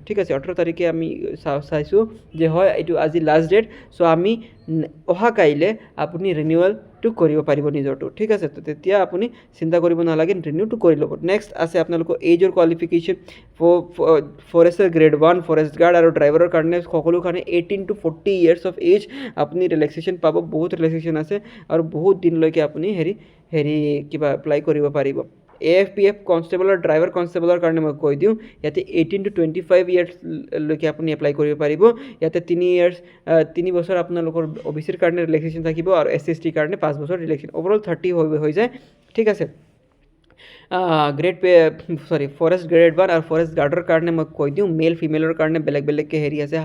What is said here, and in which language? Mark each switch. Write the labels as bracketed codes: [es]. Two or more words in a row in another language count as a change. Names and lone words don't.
[as] ঠিক আছে, 18 তাৰিখে আমি চাইছোঁ যে হয় এইটো আজি [en] last date, [as] চ' আমি অহা কাইলৈ আপুনি ৰিনিউৱেলটো কৰিব পাৰিব নিজৰটো। ঠিক আছে, তো তেতিয়া আপুনি চিন্তা কৰিব নালাগে, ৰিনিউটো কৰি ল'ব। নেক্সট আছে আপোনালোকৰ [en] age qualification. [as] ফৰেষ্টৰ গ্ৰেড 1, ফৰেষ্ট গাৰ্ড আৰু ড্ৰাইভাৰৰ কাৰণে সকলো কাৰণে [en] 18 to 40 years of age [as] আপুনি ৰিলেক্সেশ্যন পাব। বহুত ৰিলেক্সেশ্যন আছে আৰু বহুত দিনলৈকে আপুনি কিবা এপ্লাই কৰিব পাৰিব। AFPF কনষ্টেবল আৰু ড্ৰাইভাৰ কনষ্টেবলৰ কাৰণে মই কৈ দিওঁ, ইয়াতে [en] 18 to 25 years [as] লৈকে আপুনি এপ্লাই কৰিব পাৰিব। ইয়াতে 3 বছৰ আপোনালোকৰ OBCৰ কাৰণে ৰিলেক্সেশ্যন থাকিব আৰু SC ST কাৰণে 5 বছৰ ৰিলেক্সেশ্যন, অভাৰঅল 30 হৈ যায়। ঠিক আছে, ফৰেষ্ট গ্ৰেড 1 আৰু ফৰেষ্ট গাৰ্ডৰ কাৰণে মই কৈ দিওঁ, [en] male female [as] কাৰণে বেলেগ বেলেগকৈ আছে।